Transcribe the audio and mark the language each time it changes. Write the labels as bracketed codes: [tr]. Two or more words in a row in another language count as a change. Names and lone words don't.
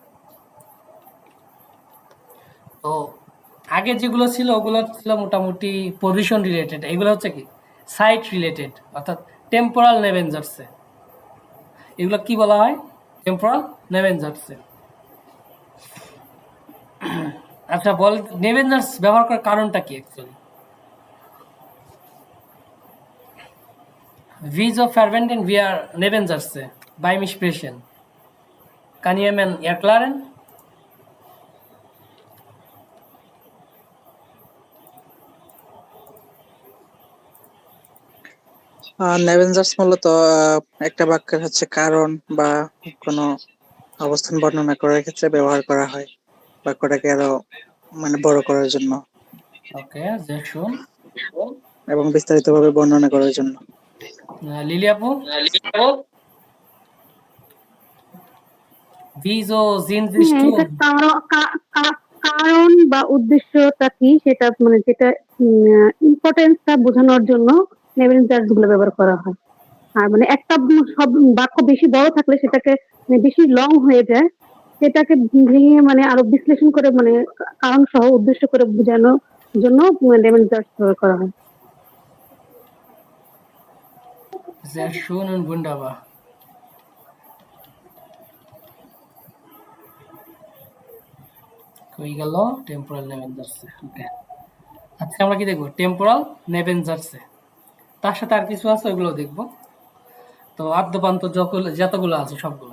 [bn] তো আগে যেগুলো ছিল ওগুলো ছিল মোটামুটি [en] position related, [bn] এগুলো হচ্ছে কি [en] side related, [bn] অর্থাৎ [de] temporale Nebensätze. [bn] এগুলো কি বলা হয়? [de] temporale Nebensätze. [bn] আচ্ছা বল, নেভেঞ্জার্স ব্যবহার করার কারণটা কি অ্যাকচুয়ালি? [de] Wieso verwenden wir Nebensätze beim Sprechen? Kann jemand erklären? [bn] নেভেঞ্জার্স মূলত একটা বাক্যের হচ্ছে কারণ বা কোনো অবস্থান বর্ণনা করার ক্ষেত্রে ব্যবহার করা হয় বাক্যটাকে আরো বড় করার জন্য [de] Okay, sehr schön. [bn] এবং বিস্তারিতভাবে বর্ণনা করার জন্য। Lili আপু, [de] wieso sind sie [bn] হ্যাঁ, এটা [de] stumm? [bn] কারণ বা উদ্দেশ্যটা কি সেটা যেটা ইম্পর্টেন্সটা বোঝানোর জন্য নেভেঞ্জার্স গুলো ব্যবহার করা হয়। আর একটা সব বাক্য বেশি বড় থাকলে সেটাকে বেশি লং হয়ে যায়, সেটাকে ভেঙে আরো বিশ্লেষণ করে কারণ সহ উদ্দেশ্য করে বোঝানোর জন্য নেভেঞ্জার্স ব্যবহার করা হয়। [de] Sehr schön und wunderbar. [bn] হয়ে গেল [de] temporale Nebensätze. [bn] ওকে, আজকে আমরা কি দেখবো? [de] temporale Nebensätze. [bn] তার সাথে আর কিছু আছে ওগুলো দেখবো। তো আদ্যপান্ত যতগুলো আছে সবগুলো।